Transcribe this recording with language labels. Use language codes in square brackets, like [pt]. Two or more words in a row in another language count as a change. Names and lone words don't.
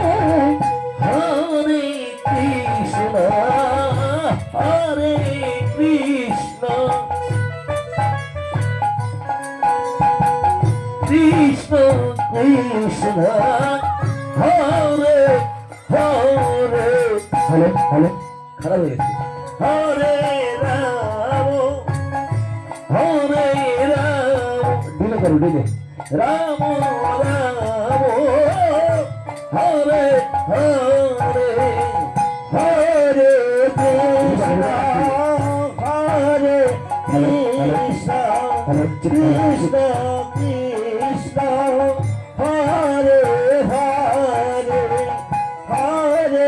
[sa] Hare Krishna, Hare Krishna, Krishna Krishna, Hare Hare. [en] hello hello, [bn] খারাপ হয়ে গেছে। [sa] হরে রাম, হরে রাম, [bn] ডিলে করো ডিলে, [sa] রাম রাম, হরে হরে, হরে কৃষ্ণ, হরে কৃষ্ণ, কৃষ্ণ কৃষ্ণ, হরে হরে, হরে